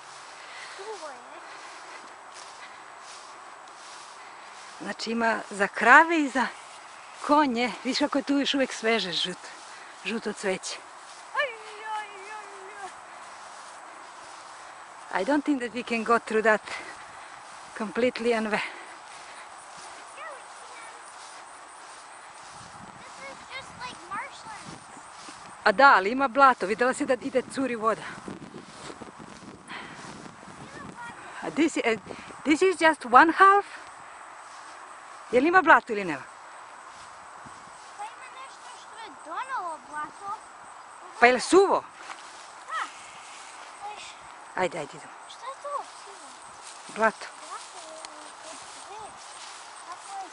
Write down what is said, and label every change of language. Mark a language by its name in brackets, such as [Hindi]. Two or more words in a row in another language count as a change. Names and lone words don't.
[Serbian] Znači ima za krave i za konje. Vidiš kako je tu još uvijek sveže žuto cveće. [English] I don't think that we can go through that completely and This is just like marshland. [Serbian] A da, ali ima blato. Vidjela si da ide curi voda. [English] This is just one half. [Serbian] Je li ima blato ili nema? Pa ima nešto što je donalo blato. Pa je li suvo? Da. Viš, Ajde, idemo. šta je to? Blato. Blato je od dve. Kako je?